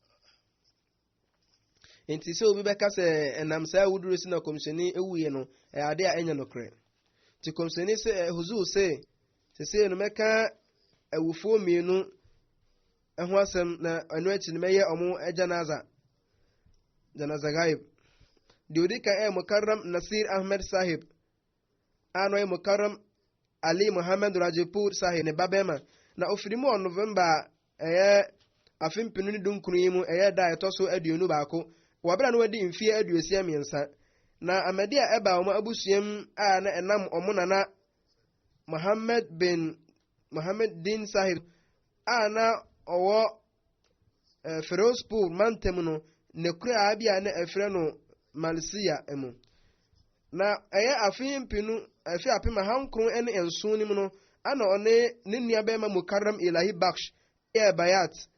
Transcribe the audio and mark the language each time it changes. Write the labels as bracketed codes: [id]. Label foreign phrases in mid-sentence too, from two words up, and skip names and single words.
[ak] Enti sɛ obi bɛka sɛ ɛnam saa awuduro si na kɔmhyɛni ewuye no ɛyɛ ade a ɛnyɛ nokorɛ. Ti kɔmhyɛni sɛ huzu sɛ sese no mɛka awufoɔ mmienu ɛho asɛm na ɛno akyi no mɛyɛ ɔmo janaza gaib de odi kan Mukarram Nasir Ahmed Sahib ano Mukarram Ali Muhammad Rajapur Sahib ne babema na ofiri mu November ɛyɛ afimpinu ne dunkunu yi mu ɛyɛ da ɛtɔ so aduonu baako wabra no wadi mfie aduosia miɛnsa na amadi a ɛba ɔmo abusuam a na ɛnam ɔmo nana Muhammad Din Sahib a na ɔwɔ Ferozpur mantam no ne kura abia na ɛfrɛ no Malsiya emu na ɛyɛ afi apem ahankron ɛne nson nim no ana ɔne ne nua bɛma Mukarram Ilahi Baksh ɛyɛ bayat